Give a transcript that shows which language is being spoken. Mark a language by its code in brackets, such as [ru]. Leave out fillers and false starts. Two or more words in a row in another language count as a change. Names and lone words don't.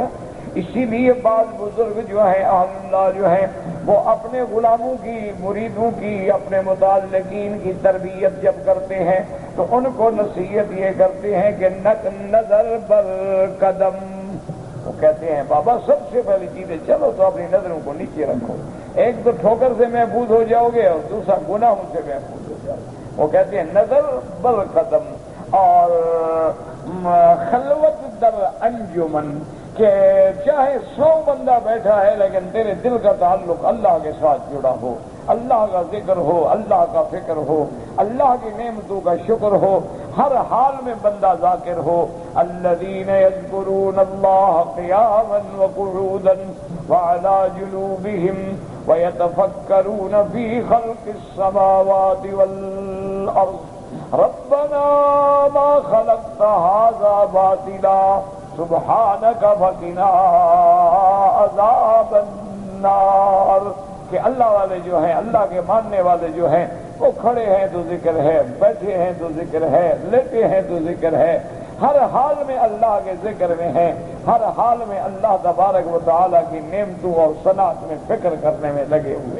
[ur] اسی لیے بعض بزرگ جو ہیں اہل اللہ جو ہیں وہ اپنے غلاموں کی، مریدوں کی، اپنے متعلقین کی تربیت جب کرتے ہیں تو ان کو نصیحت یہ کرتے ہیں کہ [fa] نظر بر قدم. [ur] وہ کہتے ہیں بابا سب سے پہلی چیز ہے چلو تو اپنی نظروں کو نیچے رکھو، ایک تو ٹھوکر سے محفوظ ہو جاؤ گے اور دوسرا گناہوں سے محفوظ ہو جاؤ. وہ کہتے ہیں [fa] نظر بر قدم. اور خلوت در انجمن، [ur] کہ چاہے 100 بندہ بیٹھا ہے لیکن تیرے دل کا تعلق اللہ کے ساتھ جڑا ہو، اللہ کا ذکر ہو، اللہ کا فکر ہو، اللہ کی نعمتوں کا شکر ہو، ہر حال میں بندہ ذاکر ہو. [ar] الذین یذکرون اللہ قیاما وقعودا وعلی جنوبہم ویتفکرون فی خلق السماوات والارض ربنا ما خلقت هذا باطلا سبحانک فقنا عذاب النار. [ur] کہ اللہ والے جو ہیں، اللہ کے ماننے والے جو ہیں، وہ کھڑے ہیں تو ذکر ہے، بیٹھے ہیں تو ذکر ہے، لیٹے ہیں تو ذکر ہے، ہر حال میں اللہ کے ذکر میں ہیں، ہر حال میں اللہ تبارک و تعالیٰ کی نعمتوں اور صنعت میں فکر کرنے میں لگے ہوئے.